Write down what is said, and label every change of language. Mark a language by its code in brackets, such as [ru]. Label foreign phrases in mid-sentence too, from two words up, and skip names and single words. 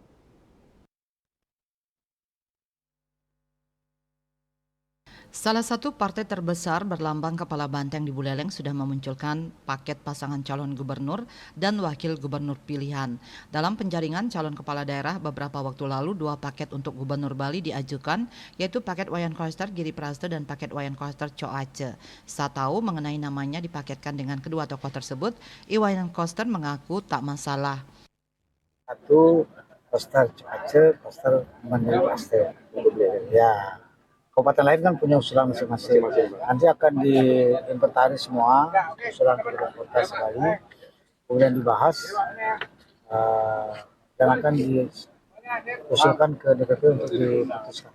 [id] Salah satu partai terbesar berlambang kepala banteng di Buleleng sudah memunculkan paket pasangan calon gubernur dan wakil gubernur pilihan. Dalam penjaringan calon kepala daerah beberapa waktu lalu, 2 paket untuk gubernur Bali diajukan, yaitu paket Wayan Koster Giri Prasto dan paket Wayan Koster Co Aceh. Saat tahu mengenai namanya dipaketkan dengan kedua tokoh tersebut, Wayan Koster mengaku tak masalah. Satu poster Aceh, poster Mandiri Paste. Ya, kabupaten lain kan punya usulan masing-masing. Nanti akan diinventaris semua usulan kabupaten kota sekali, kemudian dibahas dan akan diusulkan ke DPP untuk diputuskan.